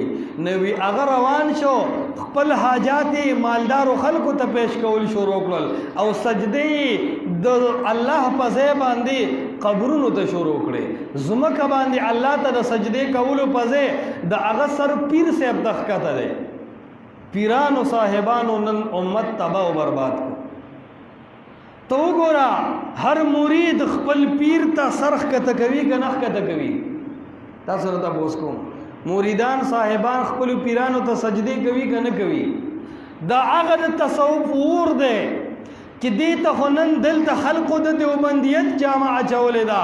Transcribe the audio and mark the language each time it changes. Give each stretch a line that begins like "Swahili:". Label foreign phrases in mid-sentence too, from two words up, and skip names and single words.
Pashto: نو وی هغه روان شو، خپل حاجات یې مالدارو خلکو ته پیش کول شروع کړل او سجدې د الله په ځای باندې قبرونو ته شروع کړې. ځمکه باندې الله ته د سجدې کولو په ځای د هغه سر پیر صاحب ته ښکته دی. پیرانو صاحبانو نن امت
Urdu: تباہ و برباد
Pashto: کو. تو وګوره هر مرید خپل پیر ته سر ښکته کوي که نه ښکته کوي؟ تاسو راته پوښتنه کوم، مریدان صاحبان خپل پیرانو ته سجدې کوي که نه کوي؟ دا هغه د تصوف اور دی چې دې ته خو نن دلته خلقو د دیوبندیت جامه اچولې ده.